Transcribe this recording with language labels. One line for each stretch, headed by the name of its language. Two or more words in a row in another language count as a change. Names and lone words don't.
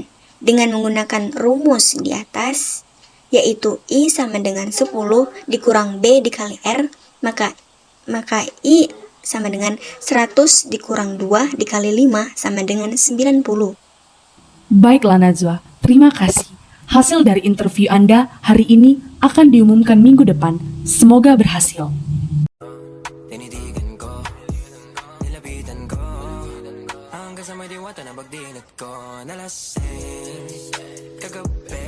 Indonesian: Dengan menggunakan rumus di atas, yaitu I sama dengan 10 dikurang B dikali R, maka I sama dengan 100 dikurang 2 dikali 5 sama dengan 90. Baiklah Najwa, terima kasih. Hasil dari interview Anda hari ini akan diumumkan minggu depan. Semoga berhasil.
Filipino: Tinitigan ko, nilapitan ko, hanggang sa may diwata na pagdilat ko, nalasing, kagabi.